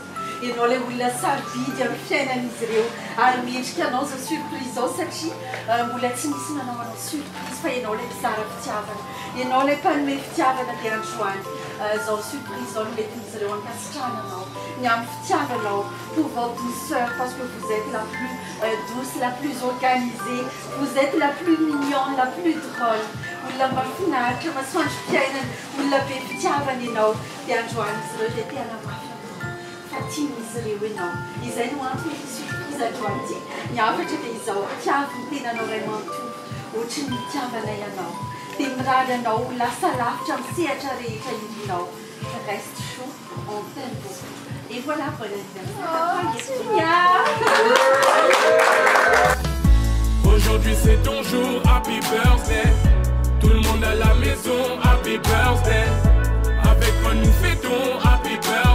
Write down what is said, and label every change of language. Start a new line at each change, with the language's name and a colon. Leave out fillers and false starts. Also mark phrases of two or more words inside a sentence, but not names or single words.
Malagasy: Ianao ilay olona sarobidy amin'ny fiainan'izy ireo ary miendrika anao zao surprise zao satria mbola tsy misy manao anao surprise fa ianao ilay mizara fitiavana. Ianao ilay mpanome fitiavana dia Androany. Zao surprise zao nometin'izy ireo ankasitrahananao. Ny amin'ny fitiavanao
French: pour votre douceur parce que vous êtes la plus douce, la plus organisée, vous êtes la plus mignonne, la plus drôle.
Malagasy: Olona mahafinaritra, masoandro fiainana, olona be fitiavana ianao dia Androany izy ireo dia tena mafy aminao. Fa tian'izy ireo ianao. Izay no antony surprise Androany ity. Niafatra dia izao tiavy ny tenanao ray manontolo ohatry ny mitiavana ianao. Dia mirary anao ho lasa lavitra amin'ny sehatra rehetra indrinao.
French: Reste chaud, on t'aime beaucoup. Et voilà, bon anniversaire. Aujourd'hui c'est ton jour,
English: happy birthday.
French: Tout le monde à la maison,
English: happy birthday.
French: Avec moi nous fêtons,
English: happy birthday.